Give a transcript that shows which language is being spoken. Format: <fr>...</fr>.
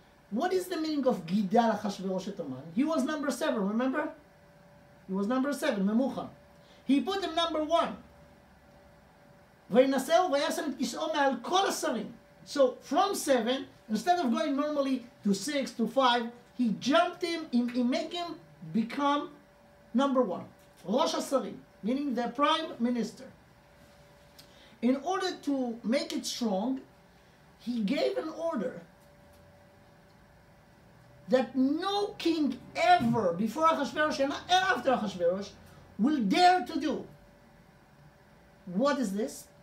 <en>What is the meaning of</en> <he>גידל אחשוורוש את המן?</he> <en>He was number 7, remember? He was number 7, ממוכן. He put him number 1.</en> <he>וינשאו וישם את כיסאו מעל כל השרים.</he> <en>So from 7, instead of going normally to 6, to 5, he jumped him, he made him become number 1.</en> <he>ראש השרים,</he> <en>meaning the prime minister. In order to make it strong, he gave an order that no king ever before Achashverosh and after Achashverosh will dare to do. What is this?</en>